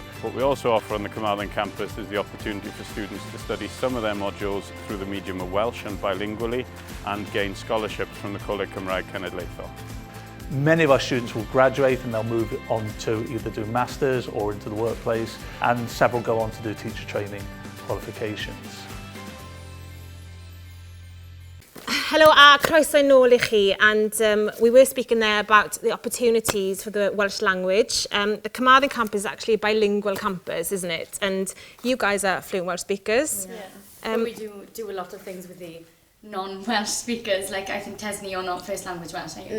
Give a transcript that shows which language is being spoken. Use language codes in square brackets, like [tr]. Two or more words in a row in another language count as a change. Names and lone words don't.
[en] What we also offer on the Carmarthen campus is the opportunity for students to study some of their modules through the medium of Welsh and bilingually and gain scholarships from the Coleg Cymraeg Cenedlaethol. Many of our students will graduate and they'll move on to either do masters or into the workplace, and several go on to do teacher training qualifications. [cy] Hello a croeso nôl I chi, [en] and we were speaking there about the opportunities for the Welsh language. The Carmarthen campus is actually a bilingual campus, isn't it? And you guys are fluent Welsh speakers. Yeah. But we do a lot of things with the non-Welsh speakers. Like, I think, Tesni, you're not first language Welsh, are you?